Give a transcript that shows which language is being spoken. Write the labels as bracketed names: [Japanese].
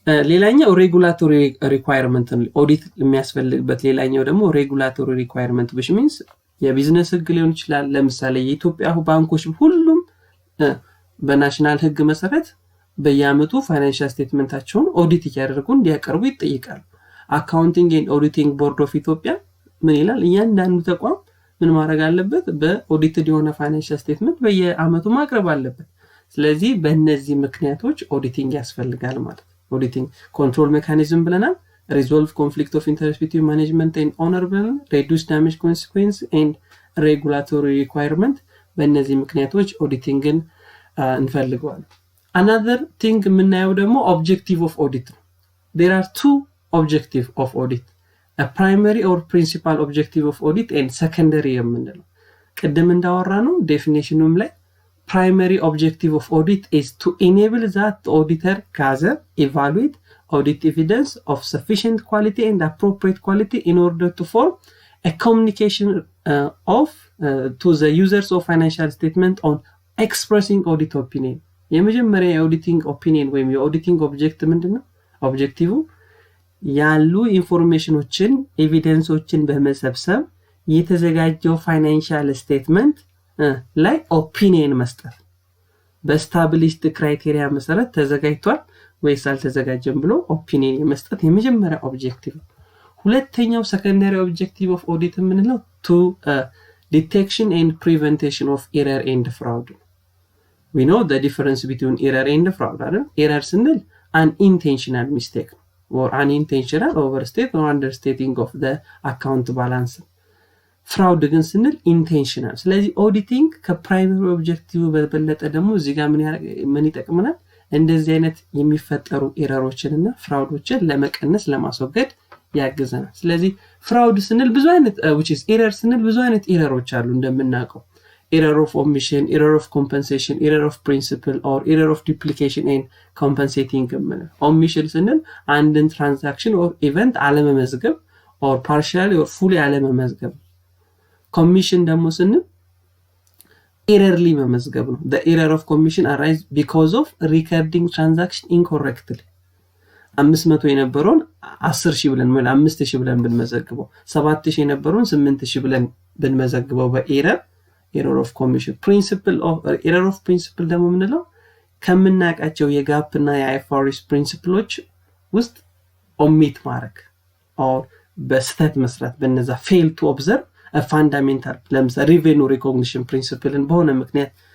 [Amharic] ሌላኛው ሬጉላቶሪ ሪኳየርመንት ኦዲት የሚያስፈልግበት ሌላኛው ደግሞ ሬጉላቶሪ ሪኳየርመንት [English] which means [Amharic] የቢዝነስ ህግ ሊሆን ይችላል። ለምሳሌ የኢትዮጵያ ባንኮች ሁሉም በናሽናል ህግ መሰረት በየአመቱ ፋይናንሻል ስቴትመንታቸውን ኦዲት ያደርጉ እንዲያቀርቡ ይጠይቃሉ። አካውንቲንግ ኤንድ ኦዲቲንግ ቦርድ ኦፍ ኢትዮጵያ ምን ይላል? እያንዳንዱ ተቋም ምን ማድረግ አለበት? በኦዲትድ የሆነ ፋይናንሻል ስቴትመንት በየአመቱ ማቅረብ አለበት። ስለዚህ በእነዚህ ምክንያቶች ኦዲቲንግ ያስፈልጋል ማለት ነው። ኦዲቲንግ ኮንትሮል ሜካኒዝም ብለናል። [English] resolve conflict of interest between management and owner [Amharic] ብለናል። [English] reduce damage consequence and regulatory requirement [Amharic] በእነዚህ ምክንያቶች ኦዲቲንግን እንፈልገዋለን። [English] another thing የምናየው ደግሞ objective of audit ነው። there are two objective of audit, a primary or principal objective of audit and secondary [Amharic] የምንለው ቅድም እንዳወራ ነው ዴፊኒሽኑም ላይ [English] primary objective of audit is to enable that the auditor gather, evaluate, audit evidence of sufficient quality and appropriate quality in order to form a communication to the users of financial statement on expressing audit opinion. [Amharic] የመጀመሪያ የኦዲቲንግ ኦፒኒየን ወይም የኦዲቲንግ ኦብጀክት ምንድነው? ኦብጀክቲቭ ያሉ ኢንፎርሜሽኖችን ኤቪደንሶችን በመሰብሰብ የተዘጋጀው ፋይናንሻል ስቴትመንት ላይ ኦፒኒየን መስጠት። በስታብሊሽድ ክራይቴሪያ መሰረት ተዘጋጅቷል ወይስ አልተዘጋጀም ብሎ ኦፒኒየን የመስጠት የመጀመሪያ ኦብጀክቲቭ። ሁለተኛው ሰከንዳሪ ኦብጀክቲቭ ኦፍ ኦዲት የምንለው [English] to detection and prevention of error and fraud. We know the difference between error and fraud. Error ስንል unintentional mistake or unintentional overstate or understating of the account balance. [Amharic] ፍራውድ ግን ስንል ኢንቴንሽናል። ስለዚህ ኦዲቲንግ ከፕራይመሪ ኦብጀክቲቭ በበለጠ ደግሞ እዚህ ጋር ምን ይጠቅመናል? እንደዚህ አይነት የሚፈጠሩ ኤረሮችንና ፍራውዶችን ለመቀነስ ለማስወገድ ያግዘናል። ስለዚህ ፍራውድ ስንል ብዙ አይነት which is error ስንል ብዙ አይነት ኤረሮች አሉ እንደምናውቀው [English] error of omission, error of compensation, error of principle or error of duplication [Amharic] and compensating የምንለው። omission ስንል አንድን ትራንዛክሽን or event አለመመዝገብ or [English] partially or fully [Amharic] አለመመዝገብ። commission ደግሞ ስንል [English] errorly [Amharic] መመዝገብ ነው። [English] the error of commission arise because of recording transaction incorrectly 500 [Amharic] የነበረውን 10000 ብለን ማለት 5000 ብለን ብንመዘግበው 7000 የነበረውን 8000 ብለን ብንመዘግበው በኤረር [English] error of commission. [Amharic] principle of error of principle ደግሞ ምንለው ከምናቃቸው የጋፕ እና የአይፎሪስ ፕሪንሲፕሎች ውስጥ ኦሚት ማድረግ or በስተት መስራት በእነዛ [English] fail to observe a fundamental [Amharic] ለምሳሌ revenue recognition principle በሆነ ምክንያት